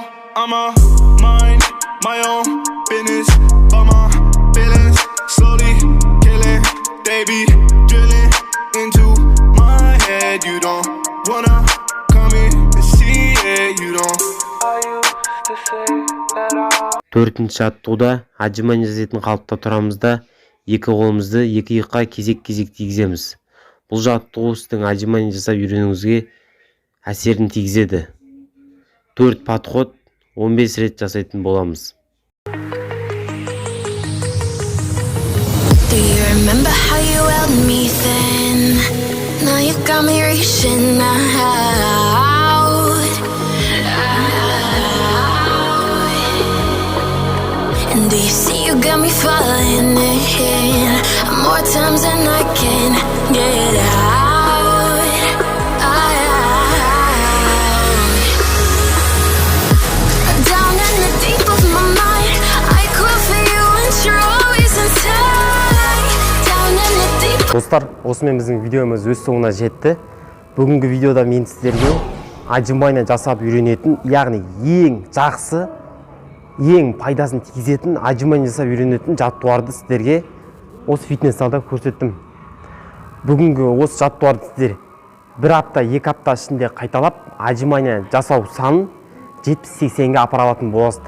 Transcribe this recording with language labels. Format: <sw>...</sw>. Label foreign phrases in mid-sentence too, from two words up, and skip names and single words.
<en>I'm a mind my own business, but my feelings slowly killing. They be drilling into my head. You don't wanna come in and see it. You don't. I used to say that I.</en> <kk>Төртінші аттуда отжимание жасайтын қалыпта тұрамыз да екі қолымызды екі иыққа кезек-кезек тигіземіз. Бұл жаттығу сіздің отжимание жасап үйренуіңізге әсерін тигізеді. 4 подход 15 рет жасайтын боламыз.</kk> <en>Do you remember how you held me then? Now you got me reaching out. And do you see you got me falling in more times than I can get out. Down in the deep of my mind, I crawl for you and you're always inside. Down in the deep.</en> <kk>Достар, осымен біздің видеомыз өз соңына жетті. Бүгінгі видеода мен сіздерге отжимание жасап үйренетін, яғни ең жақсы, ең пайдасын тигізетін отжимание жасап үйренетін жаттығуларды сіздерге осы фитнес-залда көрсеттім. Бүгінгі осы жаттығуларды сіздер 1 апта, 2 апта ішінде қайталап, отжимание жасау санын 70-80-ге апара алатын боласыздар.</kk>